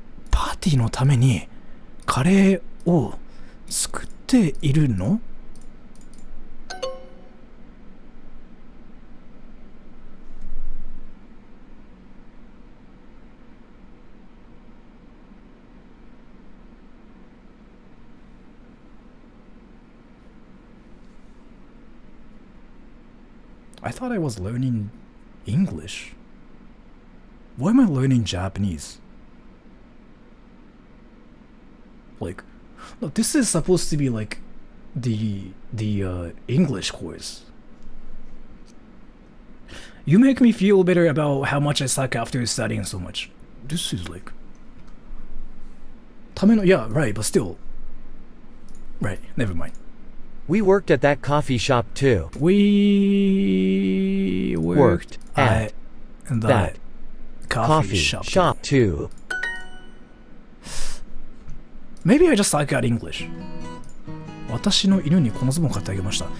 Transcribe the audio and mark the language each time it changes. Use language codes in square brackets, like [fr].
[ja] パーティーのためにカレーを作っているの [en] I thought I was learning English. Why am I learning Japanese? Like, look, this is supposed to be like the English course. You make me feel better about how much I suck after studying so much. This is like... Yeah, right, but still... Right, never mind. We worked at that coffee shop too. We worked at that coffee shop too. Maybe I just suck at English. [ja] 私の犬にこのズボン買ってあげました。